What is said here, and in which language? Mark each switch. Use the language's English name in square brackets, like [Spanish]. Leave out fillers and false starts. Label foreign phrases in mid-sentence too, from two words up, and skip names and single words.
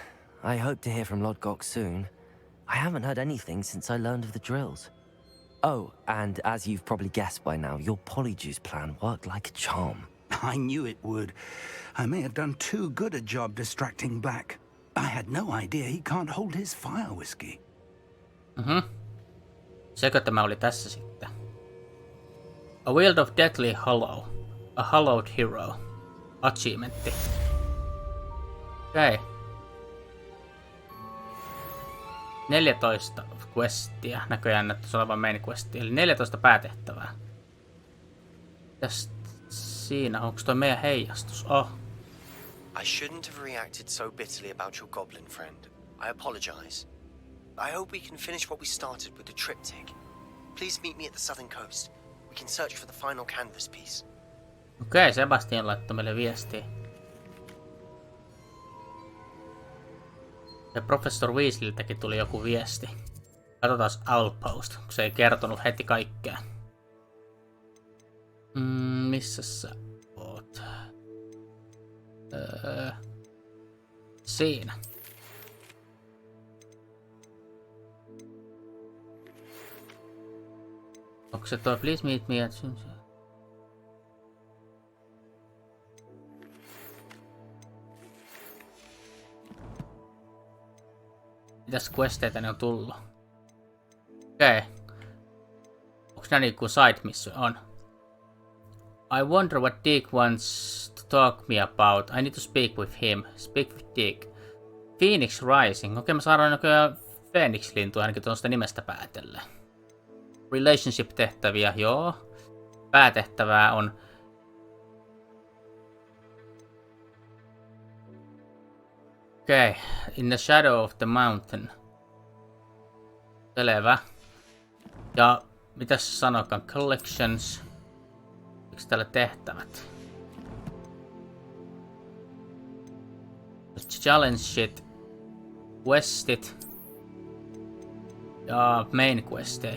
[English] I hope to hear from Lodgok soon. I haven't heard anything since I learned of the drills. Oh, and as you've probably guessed by now, your Polyjuice plan worked like a charm. I knew it would. I may have done too good a job distracting Black. I had no idea he can't hold his fire whiskey. [Finnish] Sekö tämä oli tässä sitten? [English] A Wield of Deathly Hollow. A Hallowed Hero. [Finnish] Achievementti. Okei. Okay. 14 questia. Näköjään näyttäisi olevan main questia. Eli 14 päätehtävää. Mitäs siinä? Onko toi meidän heijastus? Oh. [English] I shouldn't have reacted so bitterly about your goblin friend. I apologize. I hope we can finish what we started with the triptych. Please meet me at the southern coast. We can search for the final canvas piece. [Finnish] Okei, Sebastian laittoi meille viestiä. Ja Professor Weasleyltäkin tuli joku viesti. Katsotaan Outpost, kun se ei kertonut heti kaikkea. Missä sä oot? Siinä. Onko se toi [English] please meet me at... [Finnish] Mitäs questeitä ne on tullut? Okei. Onks nää niinku [English] side mission? [Finnish] On. [English] I wonder what Dick wants to talk me about. I need to speak with him. Speak with Dick. Phoenix Rising. [Finnish] Okei, mä saadaan näköjään Phoenix-lintua ainakin tuosta nimestä päätellen. Relationship-tehtäviä, joo. Päätehtävää on... Okei. [English] In the shadow of the mountain. [Finnish] Selvä. Ja mitäs se sanokaan? Collections. Miks täällä tehtävät? [English] Challenge shit. [Finnish] Questit. Ja main questei.